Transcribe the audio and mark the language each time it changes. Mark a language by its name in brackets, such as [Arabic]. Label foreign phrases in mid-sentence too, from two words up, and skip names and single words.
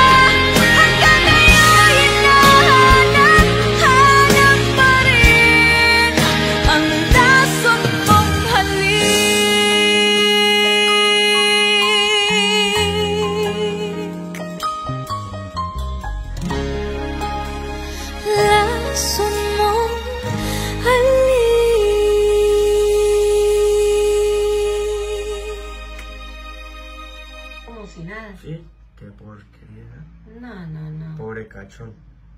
[Filipino] Hanggang ngayon hinahanap-hanap pa rin ang lason mong halik. Lason mong halik. [Spanish] Como si nada. Sí, qué porquería. No, no, no. Pobre cachón.